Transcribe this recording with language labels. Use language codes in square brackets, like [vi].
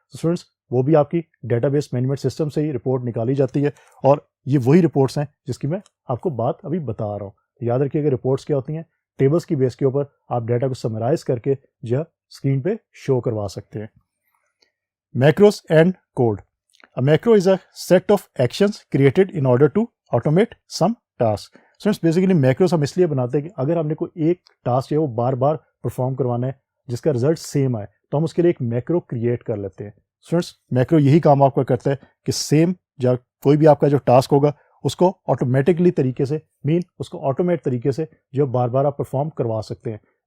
[ur] Students وہ بھی آپ کی ڈیٹا بیس مینجمنٹ سسٹم سے ہی رپورٹ نکالی جاتی ہے اور یہ وہی رپورٹس ہیں جس کی میں آپ کو بات ابھی بتا رہا ہوں. یاد رکھیے کہ رپورٹس کیا ہوتی ہیں, ٹیبلس کی بیس کے اوپر آپ ڈیٹا کو سمرائز کر کے جو ہے اسکرین پہ شو کروا سکتے ہیں. Macros and code. [en] A macro is a set of actions created in order to automate some task. [ur] Students, basically macros ہم اس لیے بناتے ہیں کہ اگر ہم نے کوئی ایک ٹاسک جو ہے وہ بار بار پرفارم کروانا ہے جس کا رزلٹ سیم آئے تو ہم اس کے لیے ایک میکرو کریٹ کر لیتے ہیں. اسٹوڈنٹس میکرو یہی کام آپ کا کرتا ہے کہ سیم یا کوئی بھی آپ کا جو ٹاسک ہوگا اس کو آٹومیٹکلی طریقے سے اس کو آٹومیٹ طریقے سے جو بار بار آپ پرفارم کروا سکتے ہیں.